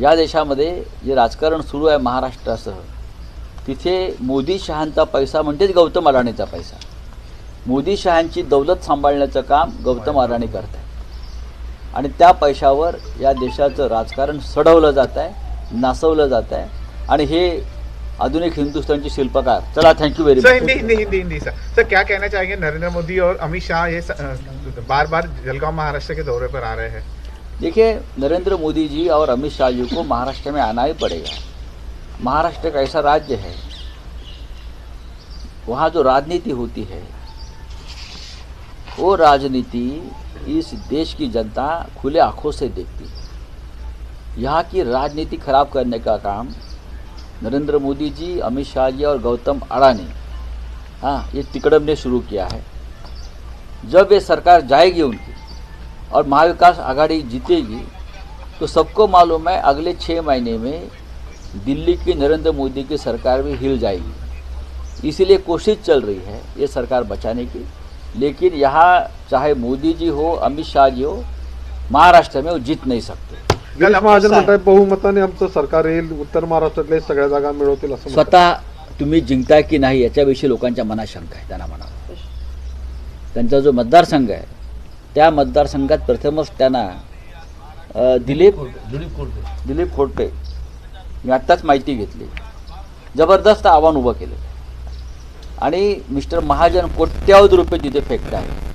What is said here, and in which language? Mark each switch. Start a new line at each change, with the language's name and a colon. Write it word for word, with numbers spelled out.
Marathi: या देशामध्ये जे राजकारण सुरू आहे महाराष्ट्रासह, तिथे मोदी शहांचा पैसा म्हणजेच गौतम अडाणीचा पैसा. मोदी शहांची दौलत सांभाळण्याचं काम गौतम अडाणी करत आहे आणि त्या पैशावर या देशाचं राजकारण सडवलं जात आहे, नासवलं जात आहे. आणि हे आधुनिक हिंदुस्थानचे शिल्पकार.
English: चला, thank you very
Hindi: sir, Hindi
English: Much.
Hindi: Hindi Hindi Hindi sir sir क्या कहना चाहेंगे? नरेंद्र मोदी और अमित शाह ये बार बार जलगांव महाराष्ट्र के दौरे पर आ रहे हैं. देखिए, नरेंद्र मोदी जी और अमित शाह जी को महाराष्ट्र में आना ही पड़ेगा. महाराष्ट्र का ऐसा राज्य है, वहाँ जो राजनीति होती है वो राजनीति इस देश की जनता खुले आंखों से देखती है. यहाँ की राजनीति खराब करने का काम नरेंद्र मोदी जी, अमित शाह जी और गौतम अडानी, हाँ, ये तिकड़म ने शुरू किया है. जब ये सरकार जाएगी उनकी और महाविकास आघाड़ी जीतेगी तो सबको मालूम है अगले छः महीने में दिल्ली की नरेंद्र मोदी की सरकार भी हिल जाएगी. इसीलिए कोशिश चल रही है ये सरकार बचाने की. लेकिन यहाँ चाहे मोदी जी हो, अमित शाह जी हो, महाराष्ट्र में वो जीत नहीं सकते.
Marathi: गिरीश महाजन म्हणतात बहुमताने आमचं सरकार येईल, उत्तर महाराष्ट्रातल्या सगळ्या जागा मिळवतील असं म्हणतात. स्वतः तुम्ही जिंकताय की नाही याच्याविषयी लोकांच्या मनात शंका आहे. त्यांना म्हणा, त्यांचा जो मतदारसंघ आहे त्या मतदारसंघात प्रथमच त्यांना अ, दिलीप दिलीप खोडके, मी आत्ताच माहिती घेतली, जबरदस्त आव्हान उभं केलं आणि मिस्टर महाजन कोट्यावधी रुपये तिथे फेकत आहे.